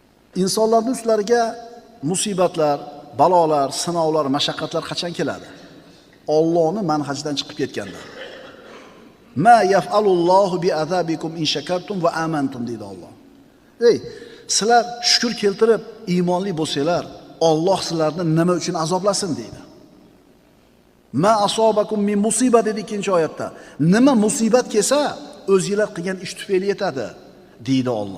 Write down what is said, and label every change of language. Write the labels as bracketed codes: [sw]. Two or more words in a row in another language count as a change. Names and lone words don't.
[uz] insonlarning ustlariga musibatlar, balolar, sinovlar, mashaqqatlar qachon keladi? Allohning manhajidan chiqib ketganda. [ar] ما يفعل الله بعذابكم إن شكرتم وآمنتم [uz] deydi Alloh. Sizlar shukr keltirib iymonli bo'lsanglar, Alloh sizlarni nima uchun azoblasin deydi. [ar] ما أصابكم من مصيبة [uz] dedi ikkinchi oyatda. Nima musibat kelsa, o'zingizlar qilgan ish tufayli yetadi deydi Alloh.